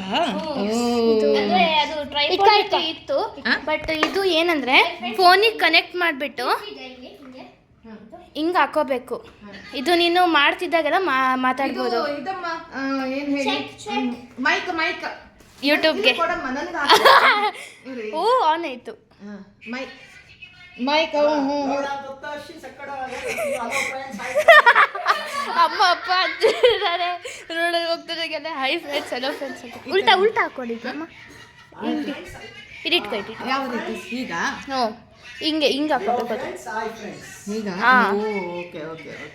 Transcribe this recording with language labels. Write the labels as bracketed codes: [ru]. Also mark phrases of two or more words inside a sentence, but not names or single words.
[kn] ಅಂದ್ರೆ ಅದು ಟ್ರೈಪಾಡ್ ಇತ್ತು, ಬಟ್ ಇದು ಏನಂದ್ರೆ ಫೋನಿಗೆ ಕನೆಕ್ಟ್ ಮಾಡಿಬಿಟ್ಟು ಹಿಂಗೆ ಹಾಕೋಬೇಕು. ಇದು ನೀನು ಮಾಡ್ತಿದ್ದಾಗೆಲ್ಲ ಮಾತಾಡ್ಬೋದು [en] ಇದಮ್ಮ ಏನ್ ಹೇಳಿ mic mic [kn] ಯೂಟ್ಯೂಬ್ಗೆ. ಕೊಡಮ್ಮ ನನಗೆ. ಓ ಆನ್ ಆಯ್ತು. [en] mic mic. दत्ताशी सकड Hello friends. [kn] ಅಮ್ಮ ಅಪ್ಪ ಅಂತಿದ್ದಾರೆ, ರೋಡಲ್ಲಿ ಹೋಗ್ತಿದ್ದಾಗೆಲ್ಲ [en] Hi friends, Hello friends [kn] ಅಂತ ಉಲ್ಟಾ ಉಲ್ಟಾ ಹಾಕೊಂಡಿದ್ದು ಅಮ್ಮ. ಇಟ್ಕೊ ಇಟ್ಟು. ಯಾವ ರೀತಿ ಈಗ? ಹ್ಞೂ ಹಿಂಗೆ ಹಿಂಗೆ ಹಾಕೋಬೇಕು ಅದು. [en] Hi friends. [kn] ಈಗ ಹಾ. [en] OK OK OK.